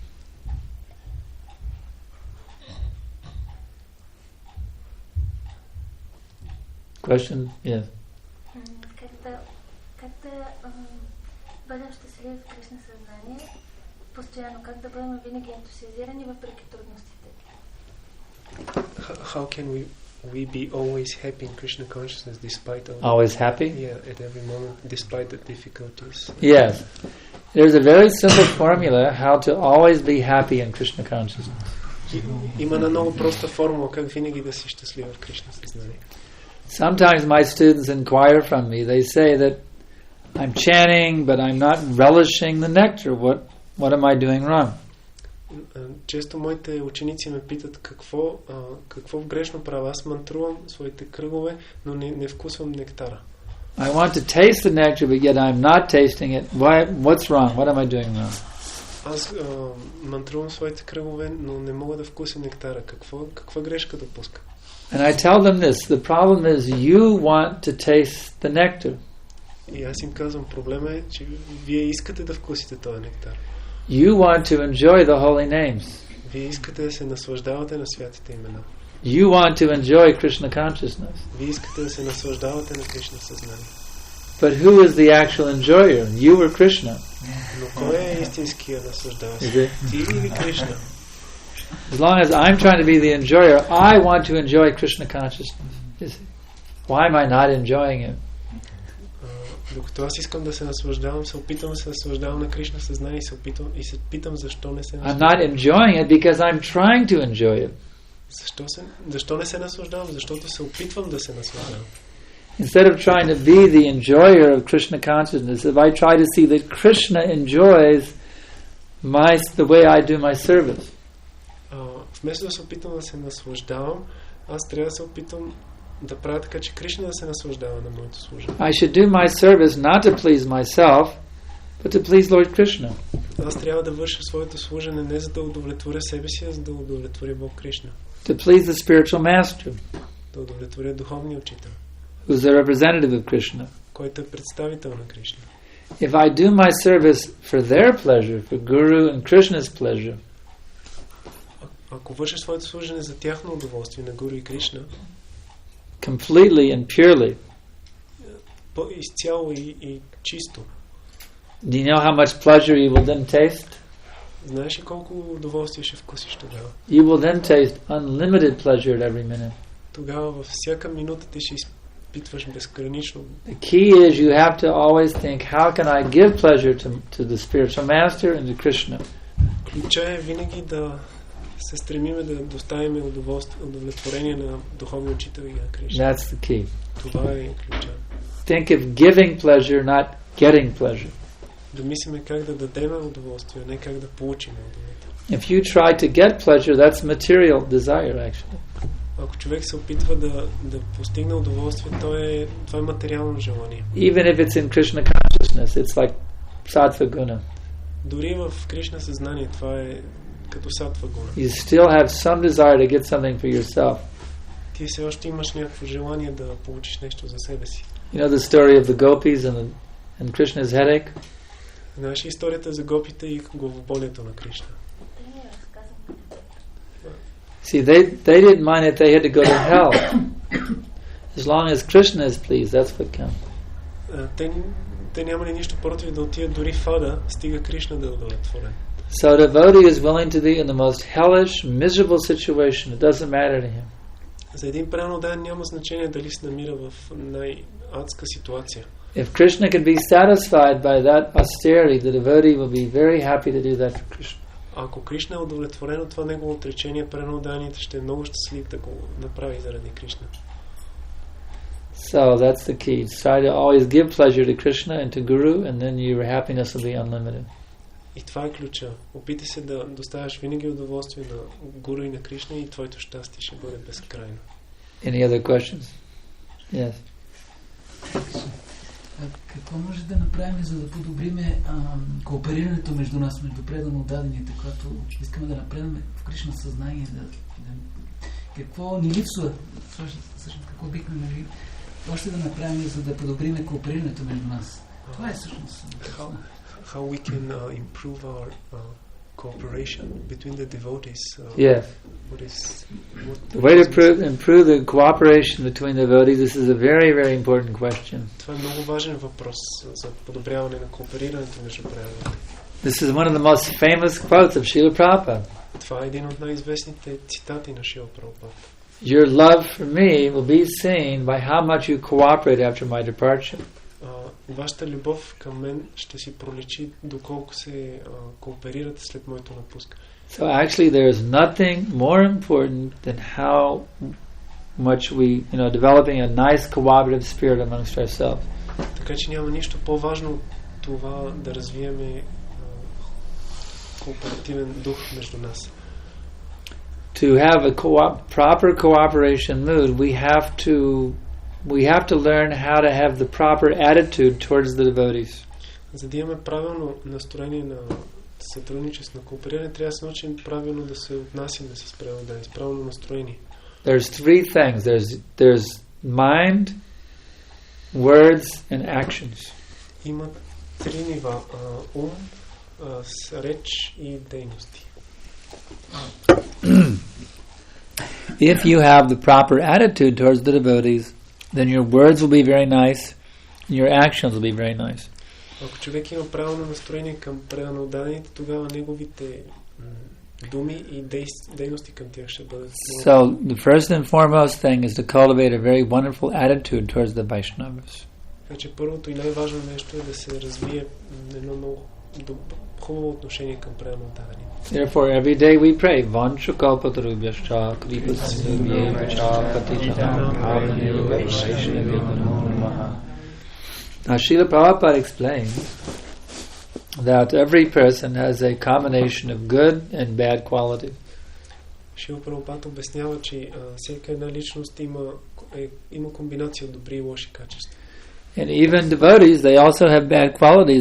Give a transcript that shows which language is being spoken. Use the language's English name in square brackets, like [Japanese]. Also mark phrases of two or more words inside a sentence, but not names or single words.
[English] Question? Yes. [Bulgarian] Как да бъдем щастливи в Кришна съзнание, постоянно, как да бъдем винаги ентусиазирани въпреки трудностите? [English] How can we be always happy in Krishna consciousness despite all Always happy? Yeah, at every moment, despite the difficulties. Yes. There's a very simple formula how to always be happy in Krishna consciousness. [Bulgarian] Има една много проста формула как винаги да си щастлив в Кришна съзнание. [English] Sometimes my students inquire from me. They say that I'm chanting, but I'm not relishing the nectar. What am I doing wrong? [Bulgarian] Често моите ученици ме питат какво грешно правя. Аз мантрувам своите кръгове, но не вкусвам нектара. [English] I want to taste the nectar, but yet I'm not tasting it. What's wrong? What am I doing wrong? [Bulgarian] Аз мантрувам своите кръгове, но не мога да вкуся нектара. Каква грешка допускам? [English] And I tell them this, the problem is you want to taste the nectar. [Bulgarian] И аз им казвам, проблема е, че вие искате да вкусите този нектар. [English] You want to enjoy the holy names. [Bulgarian] Вие искате да се наслаждавате на святите имена. [English] You want to enjoy Krishna consciousness. [Bulgarian] Вие искате да се наслаждавате на Кришна съзнание. [English] But who is the actual enjoyer? You or Krishna? [Bulgarian] Но кой е истинския наслаждаващ? Ти или Кришна? [English] As long as I'm trying to be the enjoyer, I want to enjoy Krishna consciousness. Why am I not enjoying it? [Bulgarian] Докато аз искам да се наслаждавам, се опитвам да се наслаждавам на Кришна съзнание и се питам защо не се наслаждавам. [English] I'm not enjoying it because I'm trying to enjoy it. [Bulgarian] Защо не се наслаждавам? Защото се опитвам да се наслаждавам. [English] Instead of trying to be the enjoyer of Krishna consciousness, if I try to see that Krishna enjoys the way I do my service. [Bulgarian] Вместо да се опитвам да се наслаждавам, аз трябва да се опитвам да правя така, че Кришна да се наслаждава на моето служение. [English] I should do my service not to please myself, but to please Lord Krishna. [Bulgarian] Аз трябва да върша своето служене не за да удовлетворя себе си, а за да удовлетворя Бог Кришна. [English] To please the spiritual master. [Bulgarian] Да удовлетворя духовния учител. [English] Who's the representative of Krishna. [Bulgarian] Който е представител на Кришна. [English] If I do my service for their pleasure, for Guru and Krishna's pleasure, [Bulgarian] ако върша своето служене за тяхно удоволствие на Гуру и Кришна, [English] completely and purely, [Bulgarian] изцяло и чисто, [English] do you know how much pleasure you will then taste? [Bulgarian] Знаеш ли колко удоволствие ще вкусиш тогава? [English] You will then taste unlimited pleasure at every minute. [Bulgarian] Тогава във всяка минута ти ще изпитваш безгранично. [English] The key is you have to always think, how can I give pleasure to the spiritual master and to Krishna? [Bulgarian] Ключът е винаги да се стремиме да доставим удовлетворение на духовния учител и на Кришна. [English] That's the key. [Bulgarian] Това е ключът. [English] Think of giving pleasure, not getting pleasure. [Bulgarian] Да мислиме как да дадем удоволствие, не как да получим удоволствие. [English] If you try to get pleasure, that's material desire, actually. [Bulgarian] Ако човек се опитва да постигне удоволствие, това е материално желание. [English] Even if it's in Krishna consciousness, it's like [Sanskrit] सत्त्व गुण. [Bulgarian] Дори в Кришна съзнание, това е като [Sanskrit] सत्त्व गुण. [English] You still have some desire to get something for yourself. [Bulgarian] Ти все още имаш някакво желание да получиш нещо за себе си. [English] You know the story of the gopis and Krishna's headache? [Bulgarian] Знаеш историята за гопите и главоболието на Кришна? [English] See, they didn't mind if they had to go to hell. As long as Krishna is pleased, that's what counts. [Bulgarian] Те нямали нищо против да отидат дори в ада, стига Кришна да е удовлетворен. [English] So a devotee is willing to be in the most hellish, miserable situation. It doesn't matter to him. [Bulgarian] За един преданен няма значение дали се намира в най-адска ситуация. [English] If Krishna can be satisfied by that austerity, the devotee will be very happy to do that for Krishna. [Bulgarian] Ако Кришна е удовлетворен от това негово отречение, преданният ще е много щастлив да го направи заради Кришна. [English] So that's the key. Try to always give pleasure to Krishna and to Guru, and then your happiness will be unlimited. [Bulgarian] И това е ключа. Опитай се да доставяш винаги удоволствие на Гуру и на Кришна и твоето щастие ще бъде безкрайно. [English] Any other questions? Yes. [Bulgarian] Какво може да направим, за да подобриме кооперирането между нас, между предано отдадените, когато искаме да напредваме в Кришна съзнание? Какво ни липсва? Всъщност, какво бихме могли още да направим, за да подобриме кооперирането между нас? Това е всъщност. [English] How we can improve our cooperation between the devotees. Yes. The way to improve the cooperation between the devotees, this is a very, very important question. [Bulgarian] Това е много важен въпрос за подобряване на кооперирането между преданите. [English] This is one of the most famous quotes of Srila Prabhupada. [Bulgarian] Това е един от най-известните цитати на Шрила Прабхупада. [English] Your love for me will be seen by how much you cooperate after my departure. [Bulgarian] Вашата любов към мен ще си проличи доколко се кооперирате след моето напускане. [English] So actually there is nothing more important than how much we, developing a nice cooperative spirit amongst ourselves. [Bulgarian] Така че няма нищо по-важно от това да развиеме кооперативен дух между нас. [English] To have a proper cooperation mood, we have to learn how to have the proper attitude towards the devotees. [Bulgarian] За да имаме правилно настроение на сътрудничество, на коопериране, трябва да се научим правилно да се отнасяме с преданодани, с правилно настроение. [English] There's three things. There's mind, words, and actions. [Bulgarian] Има три нива: ум, реч и дейности. [English] If you have the proper attitude towards the devotees, then your words will be very nice, and your actions will be very nice. [Bulgarian] Ако човек има правилно настроение към преданодадените, тогава неговите думи и дейности към тях ще бъдат. [English] So the first and foremost thing is to cultivate a very wonderful attitude towards the Vaishnavas. [Bulgarian] Така че първото и най-важно нещо е да се развие едно много хубаво отношение към преданодадените. [English] Therefore, every day we pray, [Sanskrit] वाञ्छा कल्पतरुभ्यश्च कृपासिन्धुभ्य एव च पतितानां पावनेभ्यो वैष्णवेभ्यो नमो नमः. [English] Now, Srila Prabhupada explains that every person has a combination of good and bad qualities. [Bulgarian] Шрила Прабхупада обяснява, че всяка една личност има комбинация от добри и лоши качества. [English] And even devotees, they also have bad qualities.